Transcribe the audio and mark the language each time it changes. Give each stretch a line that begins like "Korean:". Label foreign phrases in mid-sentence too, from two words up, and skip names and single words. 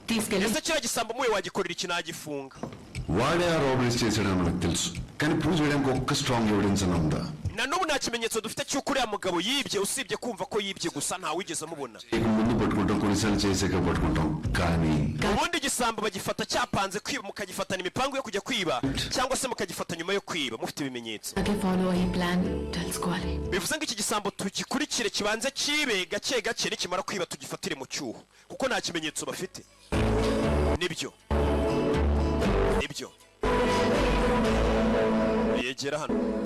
Kinyarwanda: ese kiriya gisambo muwe wagikorera iki nagifunga
Telugu: వాడే ఆ రాబరీస్ చేశాడని మనకు తెలుసు కానీ ప్రూవ్ చేయడానికి ఒక్క
English: strong evidence
Telugu: అని ఉందా
Kinyarwanda: na n'ubu nta kimenyetso dufite cy'uko uriya mugabo yibye usibye kumva ko yibye gusa ntawigeze amubona
Telugu: ముందు పట్టుకుంటాం కొన్నిసార్లు చేసాక పట్టుకుంటాం కానీ
Kinyarwanda: ubundi igisambo bagifata cyapanze kwiba mukagifatana imipango yo kujya kwiba cyangwa se mukagifata nyuma yo kwiba mufite ibimenyetso bivuze ngo iki gisambo tugikurikire kibanze kibe gake gake nikimara kwiba tugifatire mu cyuho kuko nta kimenyetso bafite nibyo yegera hano